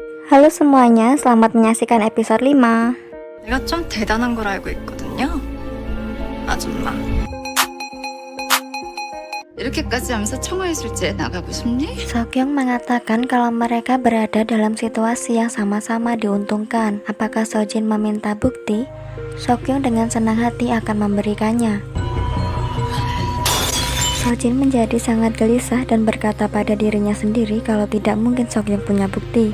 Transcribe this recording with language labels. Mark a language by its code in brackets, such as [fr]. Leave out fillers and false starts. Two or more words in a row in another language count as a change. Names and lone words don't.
[id] Halo semuanya, selamat menyaksikan episode 5. [ko] 내가 좀 대단한 걸 알고 있거든요. 아줌마. 이렇게까지 하면서 청아예술제에 나가고 싶니? [id] Seokyeong mengatakan kalau mereka berada dalam situasi yang sama-sama diuntungkan. Apakah Sojin meminta bukti? Seokyeong dengan senang hati akan memberikannya. Sojin menjadi sangat gelisah dan berkata pada dirinya sendiri kalau tidak mungkin Seokyeong punya bukti.